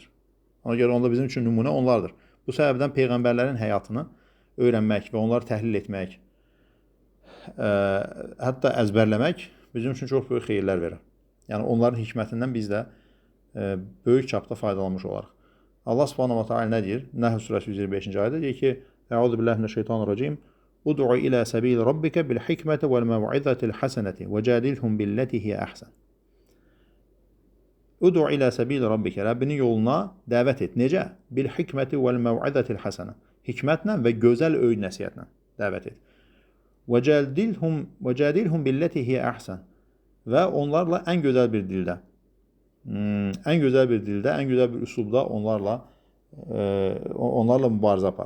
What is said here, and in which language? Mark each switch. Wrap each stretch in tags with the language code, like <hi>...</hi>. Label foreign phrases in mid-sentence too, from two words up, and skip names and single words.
<az>Ona görə onda bizim üçün nümunə onlardır. Bu səbəbdən peyğəmbərlərin həyatını öyrənmək və onları təhlil etmək, hətta əzbərləmək bizim üçün çox böyük xeyirlər verir. Yəni onların hikmətindən biz də böyük çapda faydalanmış olarıq.</az> <ar>الله سبحانه وتعالى</ar> <az>nə deyir? Nəhl surəsi 125-ci ayədə deyir ki:</az> <ar>"أعوذ بالله من الشيطان الرجيم. ادع إلى سبيل ربك بالحكمة والموعظة الحسنة وجادلهم بالتي هي أحسن." ادع إلى سبيل ربك,</ar> <az>Rəbbinin yoluna dəvət et. Necə?</az> <ar>بالحكمة والموعظة الحسنة.</ar> <az>Hikmətlə və gözəl öyüd nəsihətlə dəvət et.</az> <ar>وجادلهم بالتي هي أحسن.</ar> <az>Və onlarla ən gözəl bir dildə, ən gözəl bir üslubda onlarla mübarizə apar.</az>